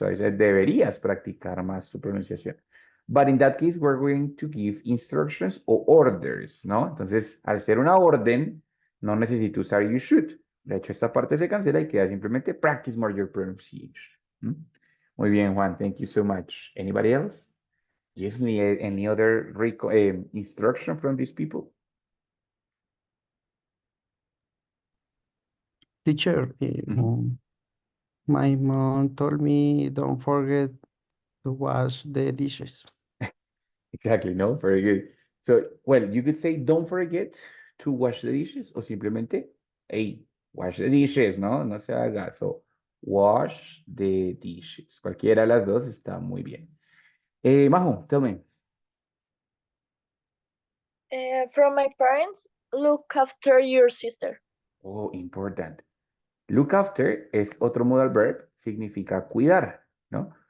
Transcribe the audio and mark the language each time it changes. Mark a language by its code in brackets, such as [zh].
[en] So I said, [es] deberías practicar más tu pronunciación. [en] But in that case, we're going to give instructions or orders, ¿no? [es] Entonces, al ser una orden, no necesito usar [en] you should. [es] De hecho, esta parte se cancela y queda simplemente [en] practice more your pronunciation. [es] ¿Mm? Muy bien, Juan. [en] Thank you so much. Anybody else? Yes, any other instruction from these people? Teacher, my mom told me don't forget to wash the dishes. Exactly, no? Very good. So, well, you could say, don't forget to wash the dishes, [es] o simplemente, [en] hey, wash the dishes, ¿no? [es] No se haga. [en] So, wash the dishes. [es] Cualquiera de las dos está muy bien. [en] Majo, tell me. From my parents, look after your sister. Oh, important. [es] Look after es otro modal verb, significa cuidar, ¿no?